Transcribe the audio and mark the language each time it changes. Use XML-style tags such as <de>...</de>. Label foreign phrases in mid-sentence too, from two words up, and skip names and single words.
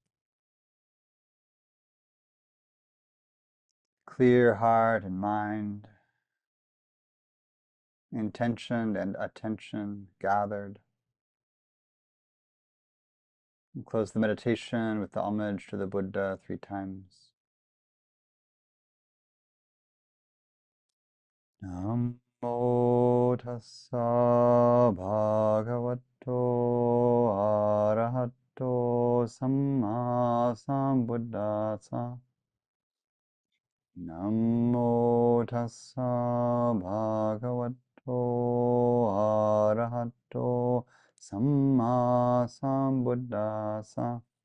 <en>Clear heart and mind. Intention and attention gathered. And close the meditation with the homage to the Buddha 3 times.</en> <pi>Namo tassa bhagavato arahato sammāsambuddhasa. Namo tassa bhagavato arahato sammāsambuddhasa.</pi>